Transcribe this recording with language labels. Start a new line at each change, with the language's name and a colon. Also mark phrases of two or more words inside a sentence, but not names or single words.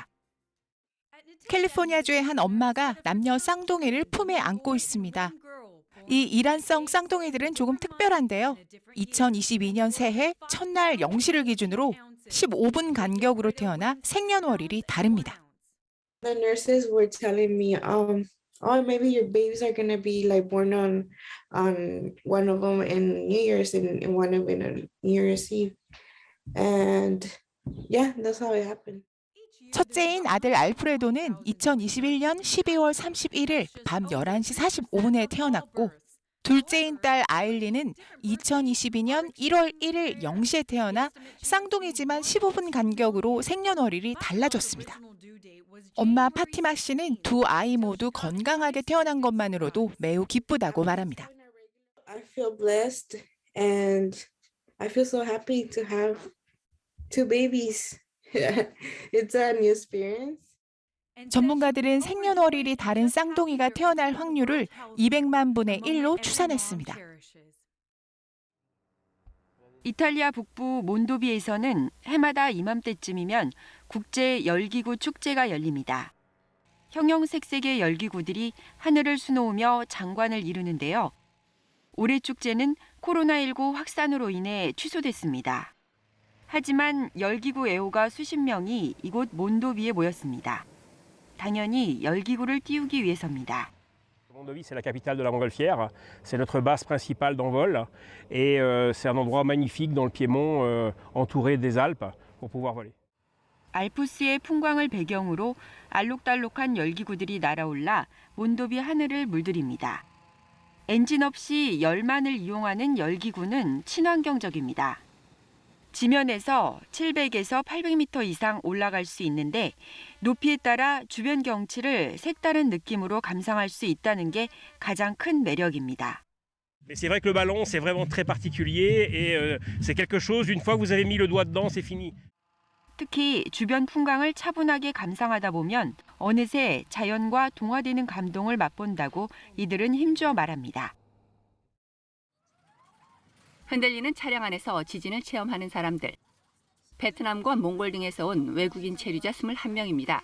Korean: 캘리포니아주의 한 엄마가 남녀 쌍둥이를 품에 안고 있습니다. 이 이란성 쌍둥이들은 조금 특별한데요. 2022년 새해 첫날 0시를 기준으로 15분 간격으로 태어나 생년월일이 다릅니다.
English: The nurses were telling me, oh, maybe your babies are going to be like born on one of them in New Year's and one of them in New Year's Eve. And yeah, that's how it happened.
Korean: 첫째인 아들 알프레도는 2021년 12월 31일 밤 11시 45분에 태어났고 둘째인 딸 아일리는 2022년 1월 1일 0시에 태어나 쌍둥이지만 15분 간격으로 생년월일이 달라졌습니다. 엄마 파티마 씨는 두 아이 모두 건강하게 태어난 것만으로도 매우 기쁘다고 말합니다.
English: I feel blessed and I feel so happy to have two babies. It's a new experience.
Korean: 전문가들은 생년월일이 다른 쌍둥이가 태어날 확률을 200만 분의 1로 추산했습니다. 이탈리아 북부 몬도비에서는 해마다 이맘때쯤이면 국제 열기구 축제가 열립니다. 형형색색의 열기구들이 하늘을 수놓으며 장관을 이루는데요. 올해 축제는 코로나19 확산으로 인해 취소됐습니다. 하지만 열기구 애호가 수십 명이 이곳 몬도비에 모였습니다. 당연히 열기구를 띄우기 위해서입니다.
French: Mondovì, c'est la capitale de la montgolfière. C'est notre base principale d'envol et c'est un endroit magnifique dans le Piémont, entouré des Alpes, pour pouvoir voler.
Korean: 알프스의 풍광을 배경으로 알록달록한 열기구들이 날아올라 몬도비 하늘을 물들입니다. 엔진 없이 열만을 이용하는 열기구는 친환경적입니다. 지면에서 700에서 800m 이상 올라갈 수 있는데 높이에 따라 주변 경치를 색다른 느낌으로 감상할 수 있다는 게 가장 큰 매력입니다.
French: Mais c'est vrai que le ballon, c'est vraiment très particulier et c'est quelque chose, une fois que vous avez mis le doigt dedans, c'est fini.
Korean: 특히 주변 풍광을 차분하게 감상하다 보면 어느새 자연과 동화되는 감동을 맛본다고 이들은 힘주어 말합니다. 흔들리는 차량 안에서 지진을 체험하는 사람들. 베트남과 몽골 등에서 온 외국인 체류자 21명입니다.